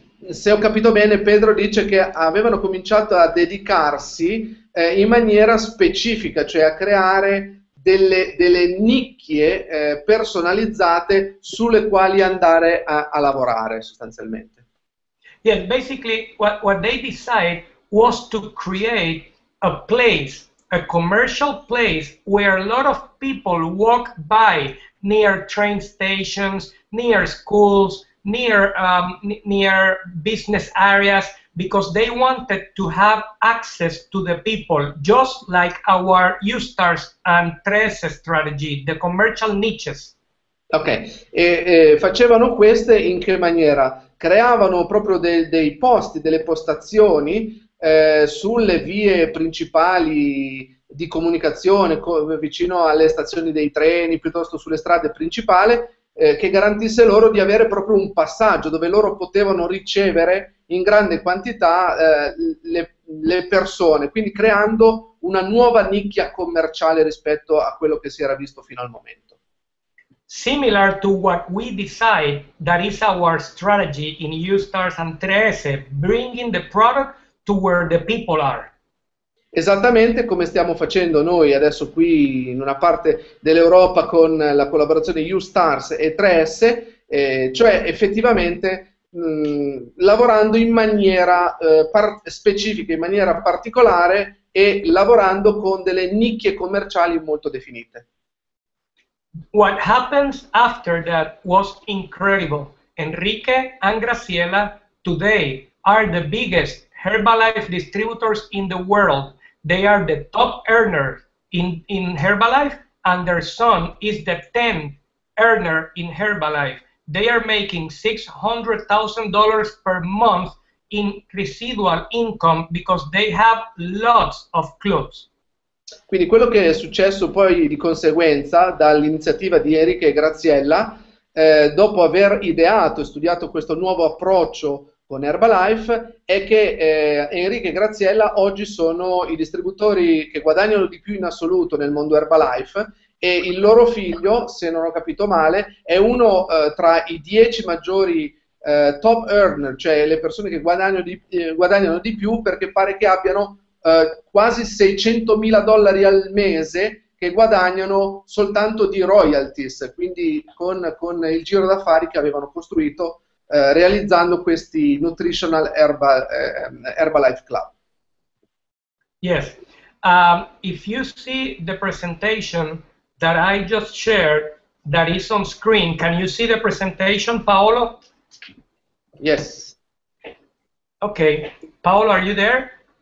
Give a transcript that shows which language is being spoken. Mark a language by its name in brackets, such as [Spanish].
[Italian] Se ho capito bene, Pedro dice che avevano cominciato a dedicarsi in maniera specifica, cioè a creare delle nicchie personalizzate sulle quali andare a lavorare sostanzialmente. [English] Yes, basically what they decided was to create a place, a commercial place where a lot of people walk by near train stations, near schools, near business areas, because they wanted to have access to the people, just like our U-Stars and 3S strategy, the commercial niches. [Italian] Ok, e facevano queste in che maniera? Creavano proprio dei posti, delle postazioni sulle vie principali di comunicazione, vicino alle stazioni dei treni, piuttosto sulle strade principali, che garantisse loro di avere proprio un passaggio dove loro potevano ricevere in grande quantità le persone, quindi creando una nuova nicchia commerciale rispetto a quello che si era visto fino al momento. [English] Similar to what we decide that is our strategy in U-Stars and 3S, bringing the product to where the people are. [Italian] Esattamente come stiamo facendo noi adesso qui in una parte dell'Europa con la collaborazione U-Stars e 3S, cioè effettivamente lavorando in maniera specifica, in maniera particolare e lavorando con delle nicchie commerciali molto definite. [English] What happens after that was incredible. Enrique and Graciela today are the biggest Herbalife distributors in the world. They are the top earner in Herbalife, and their son is the 10th earner in Herbalife. They are making $600,000 per month in residual income because they have lots of clubs. [Italian] Quindi quello che è successo poi di conseguenza dall'iniziativa di Enrique e Graziella, dopo aver ideato e studiato questo nuovo approccio con Herbalife, è che Enrique e Graziella oggi sono i distributori che guadagnano di più in assoluto nel mondo Herbalife e il loro figlio, se non ho capito male, è uno tra i 10 maggiori top earner, cioè le persone che guadagnano di più, perché pare che abbiano quasi $600.000 al mese che guadagnano soltanto di royalties, quindi con il giro d'affari che avevano costruito realizzando questi Nutritional Herbalife Club. [English] Yes, if you see the presentation that I just shared that is on screen, can you see the presentation, Paolo? Yes. Okay, Paolo, are you there?